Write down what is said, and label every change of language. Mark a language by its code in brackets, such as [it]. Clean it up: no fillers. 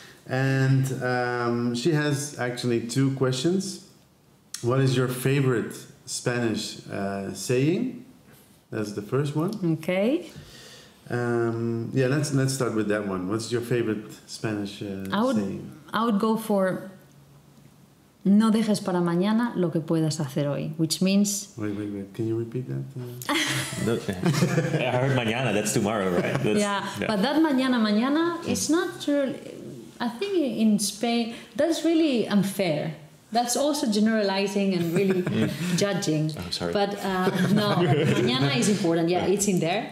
[en] And she has actually 2 questions. What is your favorite Spanish saying? That's the first one. Okay. Let's start with that one. What's your favorite Spanish saying? I would go for [es] no dejes para mañana lo que puedas hacer hoy, [en] which means... Wait. Can you repeat that? I heard mañana, that's tomorrow, right? But that mañana is not really... I think in Spain, that's really unfair. That's also generalizing and really judging. Oh, sorry. But no, mañana is important. Yeah, it's in there.